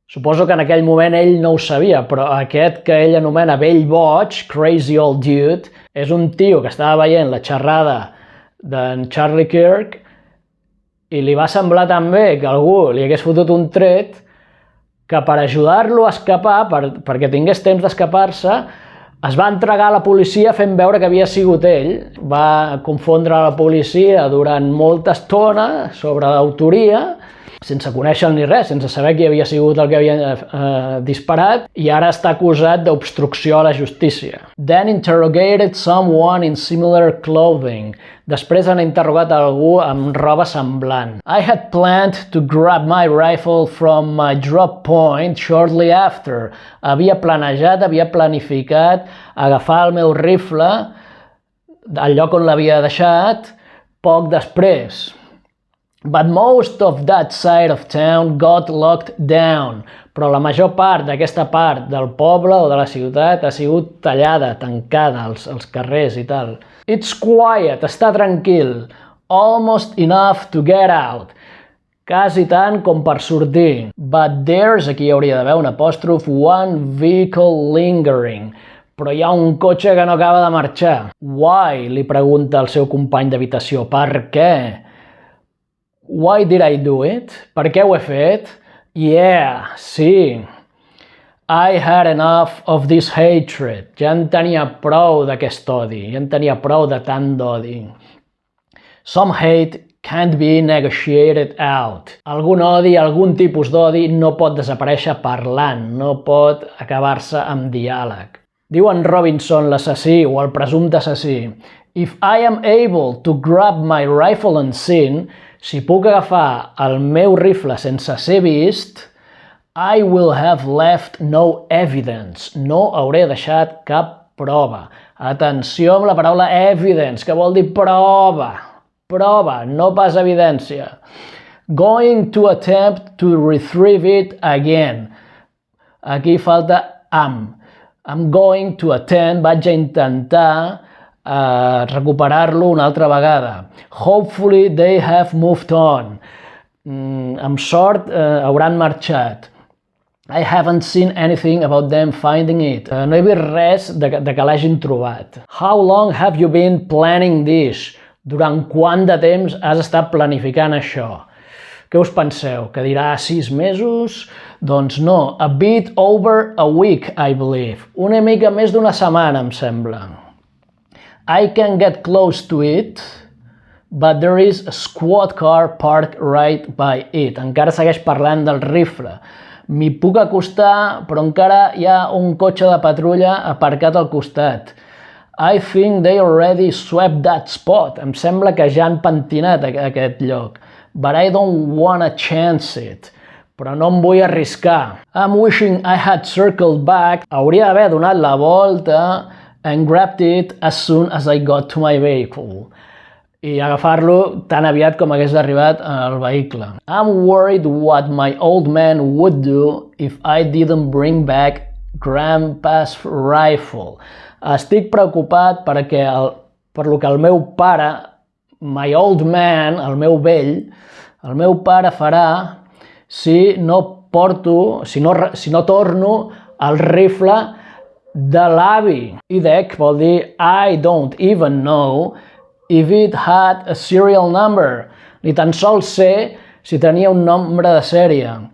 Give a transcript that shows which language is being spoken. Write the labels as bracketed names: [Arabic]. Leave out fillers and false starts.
[Catalan] Suposo que en aquell moment ell no ho sabia, però aquest que ell anomena vell boig, [English] crazy old dude, [Catalan] és un tio que estava veient la xerrada d'en Charlie Kirk i li va semblar tan bé que algú li hagués fotut un tret que per ajudar-lo a escapar, perquè tingués temps d'escapar-se, es va entregar a la policia fent veure que havia sigut ell. Va confondre la policia durant molta estona sobre l'autoria, sense conèixer ni res, sense saber qui havia sigut el que havia disparat, i ara està acusat d'obstrucció a la justícia. [English] Then interrogated someone in similar clothing. [Catalan] Després han interrogat algú amb roba semblant. [English] I had planned to grab my rifle from my drop point shortly after. [Catalan] Havia planificat agafar el meu rifle al lloc on l'havia deixat poc després. [English] But most of that side of town got locked down. [Catalan] Però la major part d'aquesta part del poble o de la ciutat ha sigut tallada, tancada, els carrers i tal. [English] It's quiet, [Catalan] està tranquil. [English] Almost enough to get out. [Catalan] quasi tant com per sortir. [English] But there's, [Catalan] aquí hauria d'haver un apòstrof, [English] one vehicle lingering. [Catalan] Però hi ha un cotxe que no acaba de marxar. Why? Li pregunta el seu company d'habitació. Per què? [English] Why did I do it? [Catalan] Per què ho he fet? [English] Yeah, sí. I had enough of this hatred. [Catalan] Ja en tenia prou d'aquest odi. Ja en tenia prou de tant d'odi. [English] Some hate can't be negotiated out. [Catalan] Algun odi, algun tipus d'odi no pot desaparèixer parlant, no pot acabar-se amb diàleg. Diu en Robinson, l'assassí o el presumpte assassí, [English] if I am able to grab my rifle unseen, [Catalan] si puc agafar el meu rifle sense ser vist, [English] I will have left no evidence. [Catalan] No hauré deixat cap prova. Atenció amb la paraula evidence, que vol dir prova. Prova, no pas evidència. [English] Going to attempt to retrieve it again. [Catalan] Aquí falta am. [English] I'm going to attempt, [Catalan] vaig a intentar recuperar-lo una altra vegada. [English] Hopefully they have moved on. [Catalan] Amb sort hauran marxat. [English] I haven't seen anything about them finding it. [Catalan] No he vist res de que l'hagin trobat. [English] How long have you been planning this? [Catalan] Durant quant de temps has estat planificant això? Què us penseu? Que dirà 6 mesos? Doncs no, [English] a bit over a week, I believe. [Catalan] Una mica més d'una setmana, em sembla. [English] I can get close to it, but there is a squad car parked right by it. [Catalan] Encara segueix parlant del rifle. M'hi puc acostar, però encara hi ha un cotxe de patrulla aparcat al costat. [English] I think they already swept that spot. [Catalan] Em sembla que ja han pentinat aquest lloc. [English] But I don't wanna chance it. [Catalan] Però no em vull arriscar. [English] I'm wishing I had circled back. [Catalan] Hauria d'haver donat la volta [English] and grabbed it as soon as I got to my vehicle. [Catalan] I agafar-lo tan aviat com hagués arribat al vehicle. [English] I'm worried what my old man would do if I didn't bring back Grandpa's rifle. [Catalan] Estic preocupat per lo que el meu pare, [English] my old man, [Catalan] el meu vell, el meu pare farà si no torno el rifle de l'avi. [English] IDEC [Catalan] vol dir [English] I don't even know if it had a serial number. [Catalan] Ni tan sols sé si tenia un nombre de sèrie.